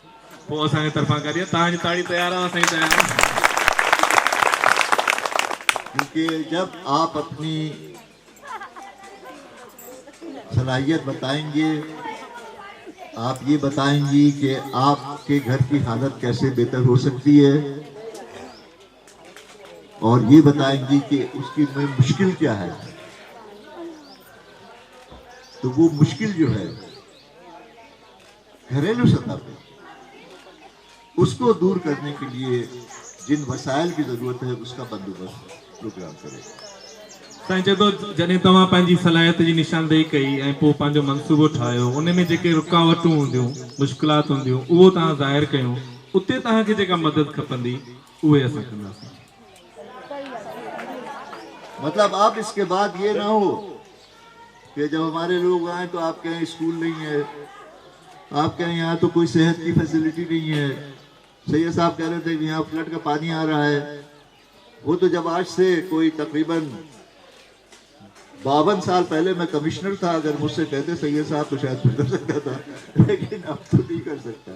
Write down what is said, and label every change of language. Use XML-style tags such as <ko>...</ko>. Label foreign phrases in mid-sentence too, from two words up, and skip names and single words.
<sd>पोइ असांजे तरफ़ां करिए, तव्हांजी ताड़ी तयार आहे, असांजी तयार आहे।</sd> <hi>क्योंकि जब आप अपनी सलाहियत बताएंगे, आप ये बताएंगी कि आपके घर की हालत कैसे बेहतर हो सकती है, और ये बताएंगी कि उसकी में मुश्किल क्या है, तो वो मुश्किल जो है घरेलू सतह पे, उसको दूर करने के लिए जिन वसाइल की जरूरत है उसका बंदोबस्त प्रोग्राम करेगा।</hi> <sd>साईं चए थो, जॾहिं तव्हां पंहिंजी सलाहियत जी निशानदेही कई ऐं पोइ पंहिंजो मनसूबो ठाहियो, उन में जेके रुकावटूं हूंदियूं, मुश्किलात हूंदियूं, उहो तव्हां ज़ाहिर कयूं, उते तव्हांखे जेका मदद खपंदी उहे असां कंदासीं।</sd> <hi>मतलब अब इसके बाद ये ना हो कि जब हमारे लोग आए तो आप कहें स्कूल नहीं है, आप कहें यहाँ तो कोई सेहत की फैसिलिटी नहीं है। सैयद साहब कह रहे थे कि यहाँ फ्लड का पानी आ रहा है। वो तो जब आज से कोई तकरीबन 52 साल पहले मैं कमिश्नर था, अगर मुझसे कहते सैयद साहब तो शायद फिर कर सकता था, लेकिन अब तो नहीं कर सकता।</hi>